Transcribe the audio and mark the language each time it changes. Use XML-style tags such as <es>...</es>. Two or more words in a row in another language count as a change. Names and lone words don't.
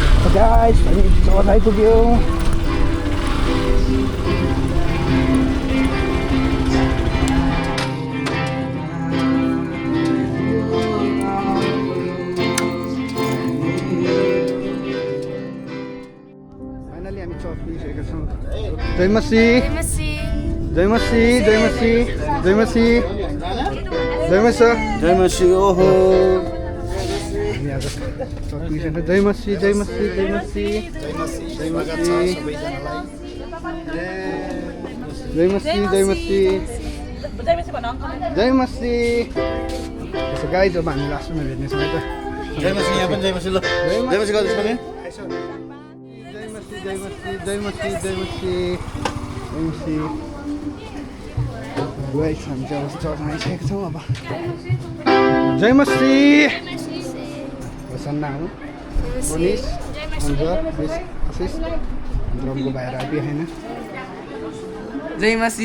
<ne>गाइस हामी चर्च आइपुग्यौँ। फाइनली हामी चर्च पुगिसकेका छौँ। जय मसी जय मसी जय मसी जय मसी जय मसी जय मसी। ओहो जय मसी जय मसी जय मसी जय मसी जय मसी जय मसी जय मसी जय मसी। यसो गाई जब हामी लास्टमा भेट्नेछौँ है त। जय मसी यहाँ पनि जय मसी ल जय मसी गर्दैछ पनि जय मसी जय मसी जय मसी जय मसी जय मसी। गाइस हामी चाहिँ अब चर्चमा आइसकेका छौँ। अब जय मसी प्रसन्न हो पुलिस हुन्छ आशिष ड्रमको बाहिर आइपुग्यो होइन। जय मसी</ne>